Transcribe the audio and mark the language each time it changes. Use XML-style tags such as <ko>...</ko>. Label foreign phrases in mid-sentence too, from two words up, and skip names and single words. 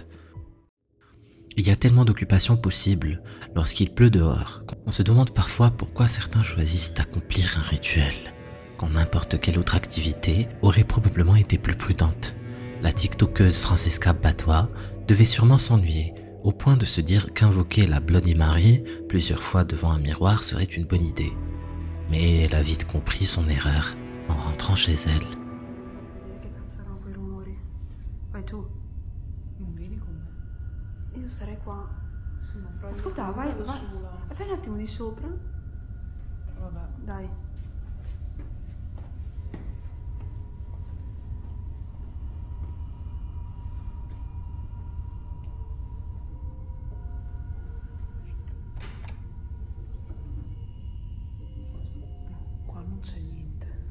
<fr>Il y a tellement d'occupations possibles lorsqu'il pleut dehors qu'on se demande parfois pourquoi certains choisissent d'accomplir un rituel, quand n'importe quelle autre activité aurait probablement été plus prudente. La tiktokeuse Francesca Battois devait sûrement s'ennuyer, au point de se dire qu'invoquer la Bloody Mary plusieurs fois devant un miroir serait une bonne idée. Mais elle a vite compris son erreur en rentrant chez elle.</fr> <it>Che cazzo erano quei rumori? Vai tu. Non vieni con me. Io sarei qua. Sì, ma fra ascolta, vai un attimo di sopra. Vabbè. Dai. Qua non c'è niente.</it>